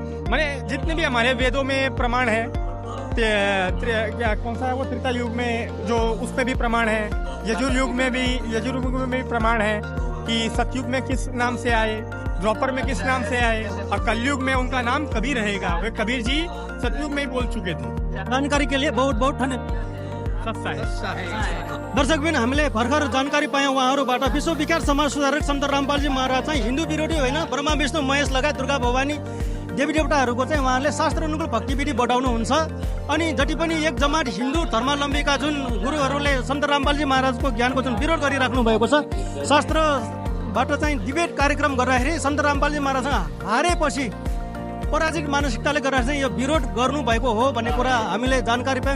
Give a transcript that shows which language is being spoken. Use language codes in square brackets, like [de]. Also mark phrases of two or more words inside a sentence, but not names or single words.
[hi] माने जितने भी हमारे वेदों में प्रमाण है, क्या कौन सा है वो, त्रेता युग में जो उस पे भी प्रमाण है, यजुर्युग में भी प्रमाण है कि सतयुग में किस नाम से आए, द्वापर में किस नाम से आए, और कलयुग में उनका नाम कबीर रहेगा। वे कबीर जी सतयुग में ही बोल चुके थे। जानकारी के लिए बहुत बहुत धन्यवाद। [ne] दर्शकबिन, हामीले भर्खर जानकारी पायौँ उहाँहरूबाट। विश्वविख्यात समाज सुधारक सन्त रामपालजी महाराज चाहिँ हिन्दू विरोधी होइन, ब्रह्मा विष्णु महेश लगायत दुर्गा भवानी देवी देवताहरूको चाहिँ उहाँहरूले शास्त्र अनुकूल भक्ति विधि बढाउनुहुन्छ। अनि जति पनि एक जमात हिन्दू धर्मावलम्बीका जुन गुरुहरूले सन्त रामपालजी महाराजको ज्ञानको जुन विरोध गरिराख्नु भएको छ, शास्त्रबाट चाहिँ डिबेट कार्यक्रम गर्दाखेरि सन्त रामपालजी महाराज हारेपछि पराजित मानसिकताले गर्दा चाहिँ यो विरोध गर्नुभएको हो भन्ने कुरा हामीले जानकारी पायौँ।